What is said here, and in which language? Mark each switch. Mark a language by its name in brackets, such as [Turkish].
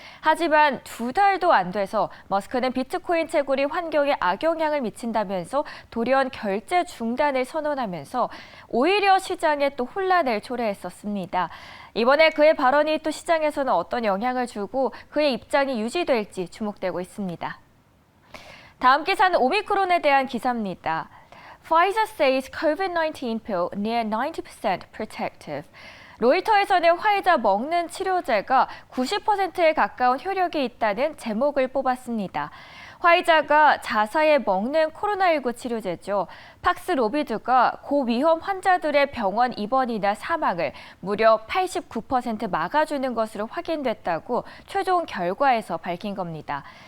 [Korean] 하지만 2달도 안 돼서 머스크는 비트코인 채굴이 환경에 악영향을 미친다면서 돌연 결제 중단을 선언하면서 오히려 시장에 또 혼란을 초래했었습니다. 이번에 그의 발언이 또 시장에서는 어떤 영향을 주고 그의 입장이 유지될지 주목되고 있습니다. 다음 기사는 오미크론에 대한 기사입니다. [English] Pfizer says COVID-19 pill near 90% protective. [Korean] 로이터에서는 화이자 먹는 치료제가 90%에 가까운 효력이 있다는 제목을 뽑았습니다. 화이자가 자사에 먹는 코로나19 치료제죠. 팍스로비드가 고위험 환자들의 병원 입원이나 사망을 무려 89% 막아주는 것으로 확인됐다고 최종 결과에서 밝힌 겁니다.